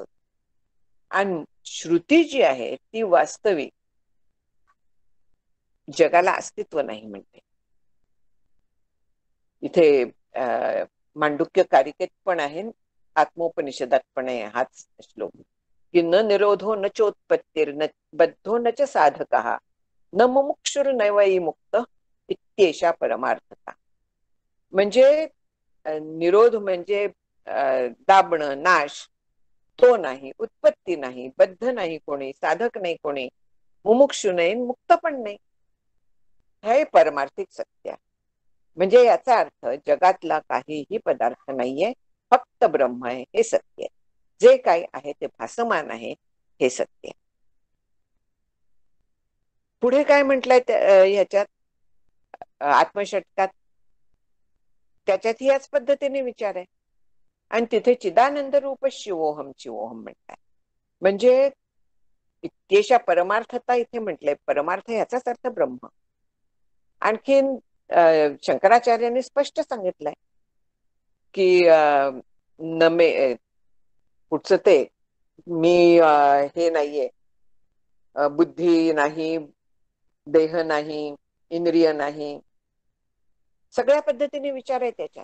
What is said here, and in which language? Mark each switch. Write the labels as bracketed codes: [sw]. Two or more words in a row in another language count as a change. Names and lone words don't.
[mr] आणि श्रुती जी आहे ती वास्तविक जगाला अस्तित्व नाही म्हणते. इथे मांडुक्य कारिकेत पण आहे, आत्मोपनिषदात पण आहे हाच श्लोक की [sa] न निरोधो न चोत्पत्तीर न बद्धो न च साधकः न मुमुक्षुर नैवई मुक्त इत्येषा परमार्थता. [mr] म्हणजे निरोध म्हणजे दाबणं, नाश, तो नाही, उत्पत्ती नाही, बद्ध नाही कोणी, साधक नाही कोणी, मुमुक्षु नाही, मुक्त पण नाही. हे परमार्थिक सत्य आहे. म्हणजे याचा अर्थ जगातला काहीही पदार्थ नाहीये, फक्त ब्रह्म आहे हे सत्य आहे. जे काही आहे ते भासमान आहे हे सत्य आहे. पुढे काय म्हटलंय ह्याच्यात आत्मषटकात? त्याच्यात याच पद्धतीने विचार आहे. आणि तिथे [sa] चिदानंद रूप शिवोहम शिवोहम [mr] म्हणताय. म्हणजे [sa] इत्येषा परमार्थता [mr] इथे म्हटलंय. परमार्थ याचाच अर्थ ब्रह्म. आणखीन शंकराचार्यांनी स्पष्ट सांगितलंय की नमे पुढचं ते मी हे नाहीये, बुद्धी नाही, देह नाही, इंद्रिय नाही, सगळ्या पद्धतीने विचार आहे त्याच्यात.